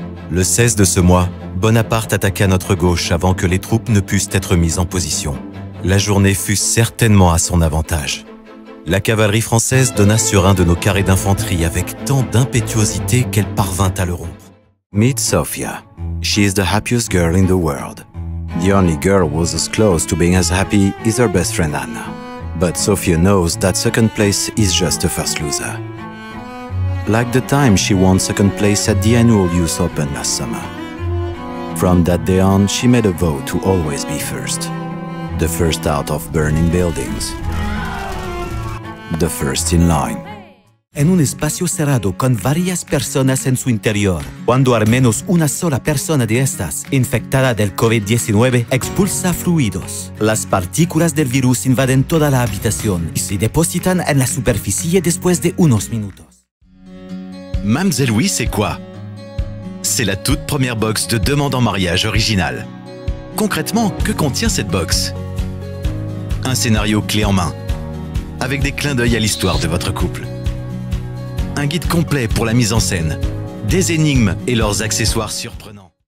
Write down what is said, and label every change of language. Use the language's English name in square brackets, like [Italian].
[French] Le 16 de ce mois, Bonaparte attaqua notre gauche avant que les troupes ne pussent être mises en position. La journée fut certainement à son avantage. La cavalerie française donna sur un de nos carrés d'infanterie avec tant d'impétuosité qu'elle parvint à le rompre. [English] Meet Sophia. She is the happiest girl in the world. The only girl who was as close to being as happy is her best friend Anna. But Sophia knows that second place is just a first loser. Like the time she won second place at the annual Youth Open last summer. From that day on, she made a vow to always be first. The first out of burning buildings. The first in line. [Spanish] En un espacio cerrado con varias personas en su interior, cuando al menos una sola persona de estas, infectada del COVID-19, expulsa fluidos. Las partículas del virus invaden toda la habitación y se depositan en la superficie después de unos minutos. [French] Mamzelle Oui, c'est quoi? C'est la toute première box de demande en mariage originale. Concrètement, que contient cette box? Un scénario clé en main, avec des clins d'œil à l'histoire de votre couple. Un guide complet pour la mise en scène, des énigmes et leurs accessoires surprenants.